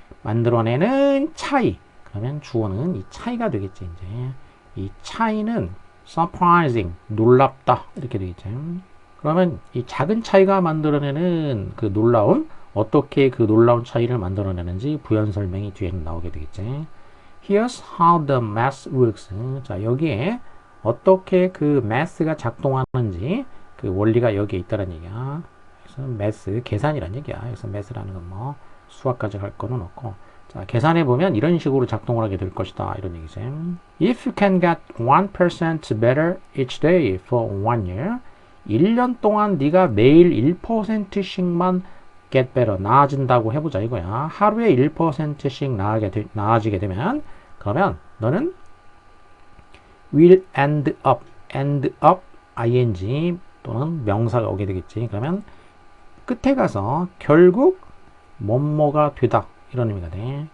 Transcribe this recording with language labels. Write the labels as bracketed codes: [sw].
[ko] 만들어내는 차이. 그러면 주어는 이 차이가 되겠지. 이제 이 차이는 surprising, 놀랍다 이렇게 되겠지. 그러면 이 작은 차이가 만들어내는 그 놀라움, 어떻게 그 놀라운 차이를 만들어내는지 부연 설명이 뒤에는 나오게 되겠지. [en] Here's how the math works. [ko] 자, 여기에 어떻게 그 math가 작동하는지 그 원리가 여기에 있다는 얘기야. 그래서 math, 계산이란 얘기야. 그래서 math라는 건 뭐 수학까지 할 거는 없고. 자, 계산해 보면 이런 식으로 작동을 하게 될 것이다. 이런 얘기지. [en] If you can get 1% better each day for 1 year, [ko] 1년 동안 네가 매일 1%씩만 [en] get better, [ko] 나아진다고 해보자 이거야. 하루에 1%씩 나아지게 되면 그러면 너는 will end up ing 또는 명사가 오게 되겠지. 그러면 끝에 가서 결국 뭐뭐가 되다 이런 의미가 돼.